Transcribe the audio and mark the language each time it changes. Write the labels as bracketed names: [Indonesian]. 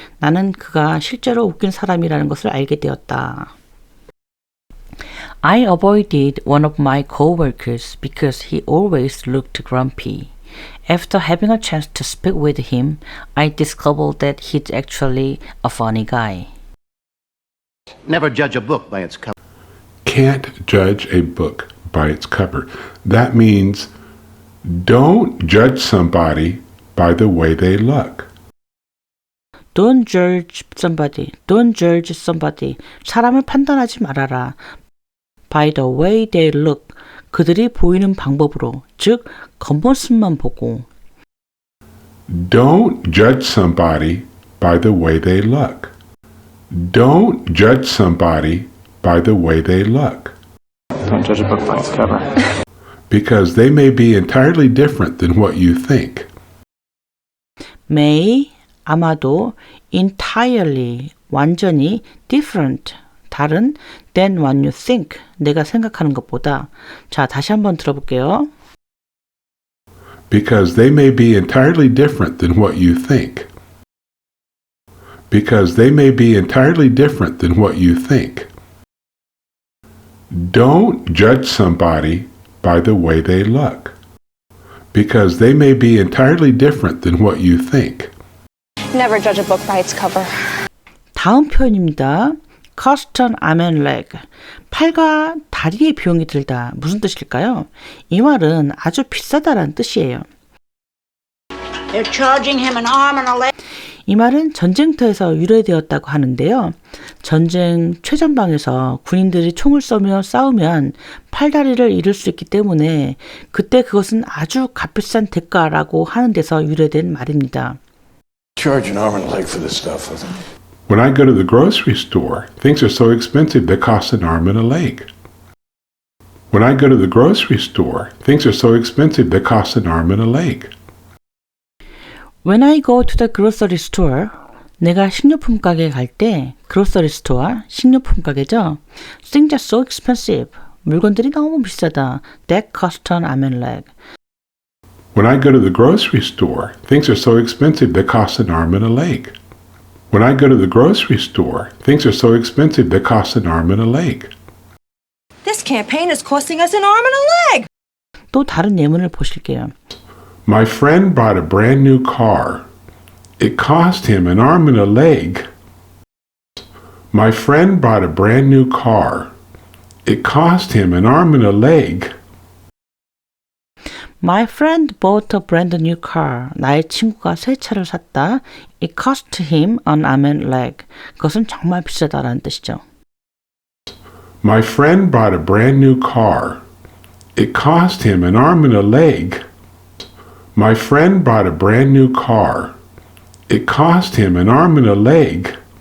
[Korean] 나는 그가 실제로 웃긴 사람이라는 것을 알게 되었다. [English] I avoided one of my coworkers because he always looked grumpy. After having a chance to speak with him, I discovered that he's actually a funny guy. Never judge a book by its cover. Can't judge a book by its cover. That means don't judge somebody by the way they look. Don't judge somebody. Don't judge somebody. [Korean] 사람을 판단하지 말아라. [English] By the way they look. [Korean] 그들이 보이는 방법으로, 즉 겉모습만 보고. [English] Don't judge somebody by the way they look. Don't judge somebody by the way they look. Don't judge a book by its cover. Because they may be entirely different than what you think. May, 아마도, entirely, 완전히, different, 다른, than what you think, [Korean] 내가 생각하는 것보다. 자, 다시 한번 들어볼게요. [English] Because they may be entirely different than what you think. Because they may be entirely different than what you think. Don't judge somebody by the way they look. Because they may be entirely different than what you think. Never judge a book by its cover. [Korean] 다음 표현입니다. [English] cost an arm and leg. [Korean] 팔과 다리의 비용이 들다. 무슨 뜻일까요? 이 말은 아주 비싸다라는 뜻이에요. [English] They're charging him an arm and a leg. [Korean] 이 말은 전쟁터에서 유래되었다고 하는데요. 전쟁 최전방에서 군인들이 총을 쏘며 싸우면 팔다리를 잃을 수 있기 때문에 그때 그것은 아주 값비싼 대가라고 하는 데서 유래된 말입니다. [English] Charge an arm and a leg for this stuff. When I go to the grocery store, things are so expensive they cost an arm and a leg. When I go to the grocery store, things are so expensive they cost an arm and a leg. When I go to the grocery store, [Korean] 내가 식료품 가게에 갈 때 [English] grocery store, [Korean] 식료품 가게죠. [English] Things are so expensive. [Korean] 물건들이 너무 비싸다. [English] That cost an arm and leg. When I go to the grocery store, things are so expensive they cost an arm and a leg. When I go to the grocery store, things are so expensive they cost an arm and a leg. This campaign is costing us an arm and a leg. [Korean] 또 다른 예문을 보실게요. [English] My friend bought a brand new car. It cost him an arm and a leg. My friend bought a brand new car. It cost him an arm and a leg. My friend bought a brand new car. [Korean] 나의 친구가 새 차를 샀다. [English] It cost him an arm and leg. [Korean] 그것은 정말 비싸다라는 뜻이죠. [English] My friend bought a brand new car. It cost him an arm and a leg. My friend bought a brand new car. It cost him an arm and a leg.